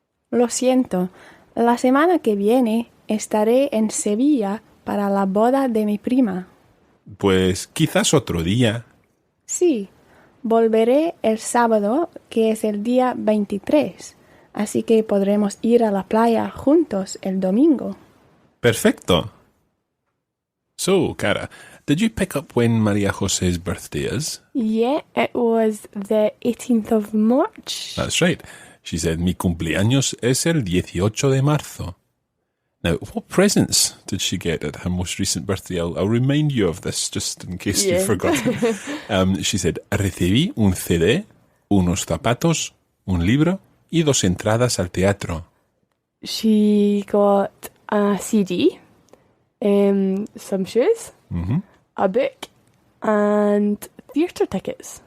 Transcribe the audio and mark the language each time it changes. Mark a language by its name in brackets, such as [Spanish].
[Spanish] Lo siento, la semana que viene estaré en Sevilla para la boda de mi prima. Pues quizás otro día. Sí, volveré el sábado, que es el día 23, así que podremos ir a la playa juntos el domingo. Perfecto. [English] So, Cara, did you pick up when María-José's birthday is? Yeah, it was the 18th of March. That's right. She said, [Spanish] mi cumpleaños es el 18 de marzo. [English] Now, what presents did she get at her most recent birthday? I'll remind you of this, just in case you've forgotten. She said, [Spanish] recibí un CD, unos zapatos, un libro y 2 entradas al teatro. [English] She got a CD, some shoes, a book, and theatre tickets.